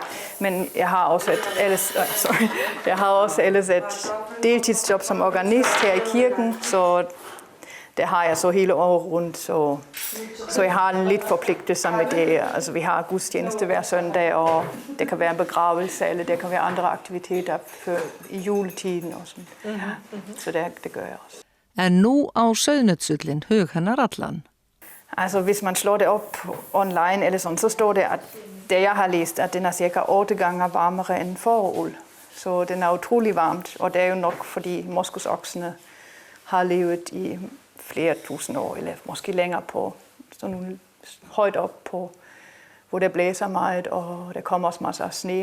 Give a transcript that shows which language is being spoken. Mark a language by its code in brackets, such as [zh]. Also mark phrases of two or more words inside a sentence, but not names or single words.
[da] Men jeg har også ellers et deltidsjob som organist her i kirken, så det har jeg så hele året rundt, så jeg har en lidt forpligtelse med det. Altså vi har gudstjeneste hver søndag, og det kan være en begravelse, eller det kan være andre aktiviteter i juletiden og sådan. Så det gør jeg også. [is] En nú á sauðnötsullin hug hennar allan. [da] Altså hvis man slår det op online eller sådan, så står det, at det jeg har læst, at den er cirka 8 gange varmere end fåreuld. Så den er utrolig varmt, og det er jo nok fordi moskusoksene har levet i flere tusind år, eller måske længere på sådan højt op på, hvor det blæser meget, og der kommer også masser af sne.